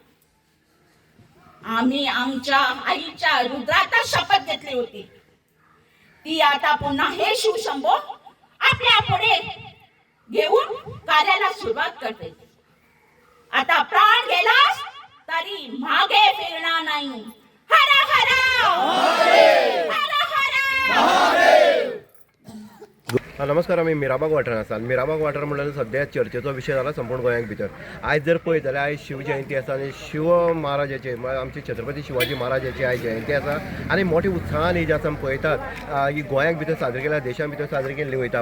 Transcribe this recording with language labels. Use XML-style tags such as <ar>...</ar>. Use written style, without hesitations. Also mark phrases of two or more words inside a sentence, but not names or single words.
<mr>आम्ही आमच्या आईच्या रुद्राचा शपथ घेतली होती. ती आता पुन्हा हे शिवशंभो आपल्या पुढे घेऊन कार्याला सुरुवात करते. आता प्राण गेलास तरी मागे फिरणार नाही. हर हर नमस्कार.</mr> <kok>आमी मिराबाग वाठारांत आसात. मिराबाग वाठार म्हणल्यार सद्या चर्चेचो विशय जाला संपूर्ण गोंयाक भितर. आयज जर पळयत जाल्यार आयज शिव जयंती आसा आनी शिव महाराजाचे आमचे छत्रपती शिवाजी महाराजाची आयज जयंती आसा आनी मोठ्या उत्साहान ही जी आसा आमी पळयतात ही गोंयाक भितर साजरी केल्या, देशा भितर साजरी केल्ली वयता.</kok>